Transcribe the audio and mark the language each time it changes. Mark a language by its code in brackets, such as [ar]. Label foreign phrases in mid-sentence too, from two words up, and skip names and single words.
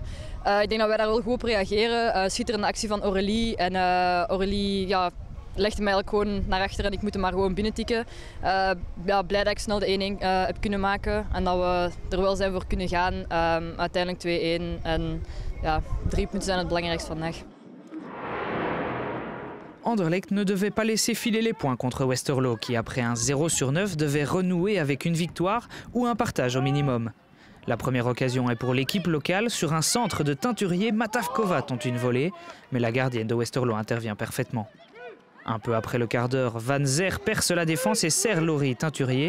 [nl] Ik denk dat wij daar wel goed op reageren. Schitterende actie van Aurélie en Aurélie legde mij eigenlijk gewoon naar achter en ik moet hem maar gewoon binnentikken. Blij dat ik snel de 1-1 heb kunnen maken en dat we er wel zijn voor kunnen gaan. Uiteindelijk 2-1 en 3 punten zijn het belangrijkste vandaag. [fr] Anderlecht ne devait pas laisser filer les points contre Westerlo, qui après un 0/9 devait renouer avec une victoire ou un partage au minimum. La première occasion est pour l'équipe locale. Sur un centre de Teinturier, Matavkova tente une volée, mais la gardienne de Westerlo intervient parfaitement. Un peu après le quart d'heure, Van Zer perce la défense et serre Laurie Teinturier.